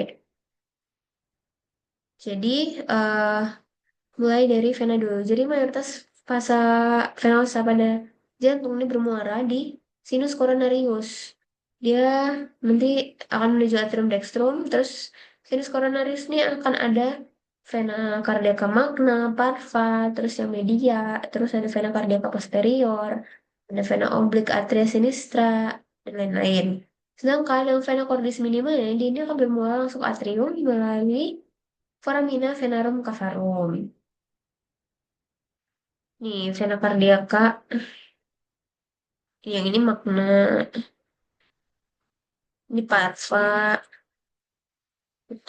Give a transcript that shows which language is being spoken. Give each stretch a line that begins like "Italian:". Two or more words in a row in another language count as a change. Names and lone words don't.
Indonesian: Jadi eh mulai dari vena dulu. Jadi mayoritas
Latin: fasa venosa
Indonesian: pada jantung ini bermuara di
Latin: sinus coronarius.
Indonesian: Dia nanti akan menuju
Latin: atrium dextrum,
Indonesian: terus
Latin: sinus coronarius
Indonesian: ini akan ada
Latin: vena cardiaca magna, parva,
Indonesian: terus yang media, terus ada
Latin: vena cardiaca posterior,
Indonesian: ada
Latin: vena oblik atria sinistra,
Indonesian: dan lain-lain. Sedangkan yang
Latin: vena cordis minima
Indonesian: dia ini akan bermuara langsung atrium melalui
Latin: foramina venarum cavarum.
Indonesian: Nih,
Latin: vena cardiaca,
Indonesian: yang ini magna, ini parva, gitu.